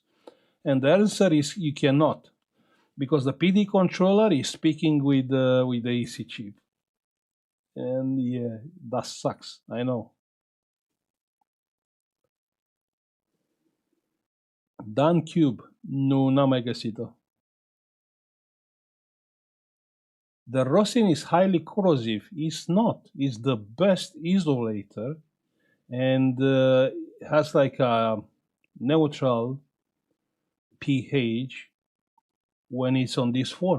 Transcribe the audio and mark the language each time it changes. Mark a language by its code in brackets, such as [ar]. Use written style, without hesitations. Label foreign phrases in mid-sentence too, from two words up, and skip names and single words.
[en] And the answer is you cannot, because the PD controller is speaking with the AC chip. And yeah, that sucks. I know. Dan Cube. [ro] Nu, n-am mai găsit-o. [en] The rosin is highly corrosive. It's not. It's the best isolator and has like a neutral pH when it's on this form.